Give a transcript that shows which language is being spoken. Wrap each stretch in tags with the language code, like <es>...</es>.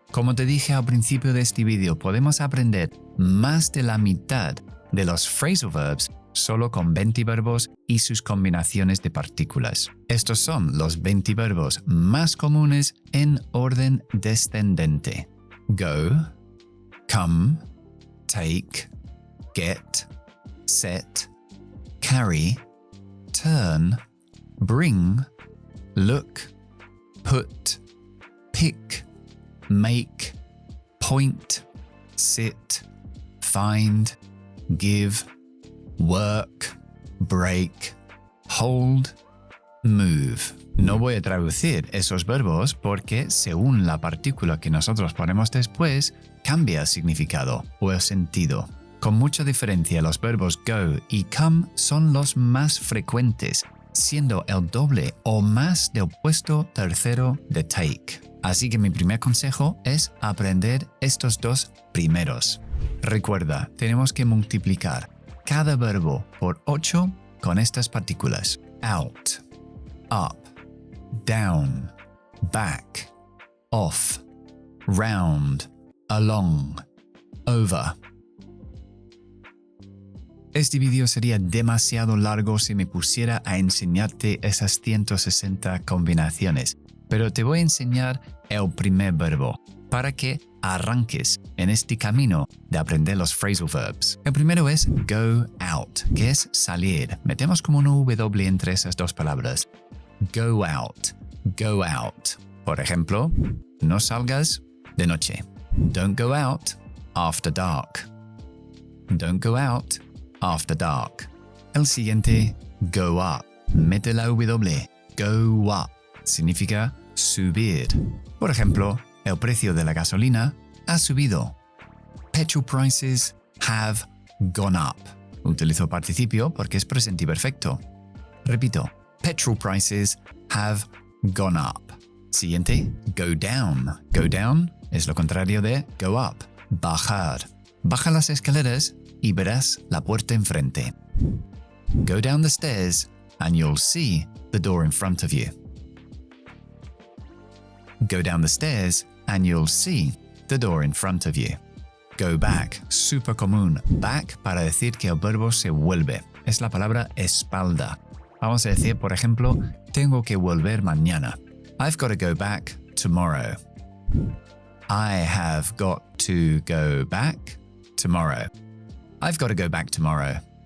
<es>Como te dije al principio de este vídeo, podemos aprender más de la mitad de los phrasal verbs solo con 20 verbos y sus combinaciones de partículas. Estos son los 20 verbos más comunes en orden descendente.</es> <en>Go, come, take, get, set, carry, turn, bring, look, put, pick, make, point, sit, find, give, work, break, hold, move.</en> <es>No voy a traducir esos verbos porque según la partícula que nosotros ponemos después, cambia el significado o el sentido. Con mucha diferencia, los verbos go y come son los más frecuentes, siendo el doble o más del puesto tercero de take. Así que mi primer consejo es aprender estos dos primeros. Recuerda, tenemos que multiplicar cada verbo por 8 con estas partículas.</es> <en>Out, up, down, back, off, round, along, over.</en> <es>Este vídeo sería demasiado largo si me pusiera a enseñarte esas 160 combinaciones, pero te voy a enseñar el primer verbo para que arranques en este camino de aprender los phrasal verbs. El primero es go out, que es salir. Metemos como una W entre esas dos palabras. Go out, go out. Por ejemplo, no salgas de noche.</es> <en>Don't go out after dark. Don't go out after dark.</en> <es>El siguiente, go up. Mete la W. Go up. Significa subir. Por ejemplo, el precio de la gasolina ha subido.</es> <en>Petrol prices have gone up.</en> <es>Utilizo participio porque es presente y perfecto. Repito, petrol prices have gone up. Siguiente, go down. Go down es lo contrario de go up. Bajar. Baja las escaleras y verás la puerta enfrente.</es> <en>Go down the stairs and you'll see the door in front of you. Go down the stairs and you'll see the door in front of you.</en> <es>Go back, súper común. Back para decir que el verbo se vuelve. Es la palabra espalda. Vamos a decir, por ejemplo, tengo que volver mañana.</es> <en>I've got to go back tomorrow. I have got to go back tomorrow. I've got to go back tomorrow.</en>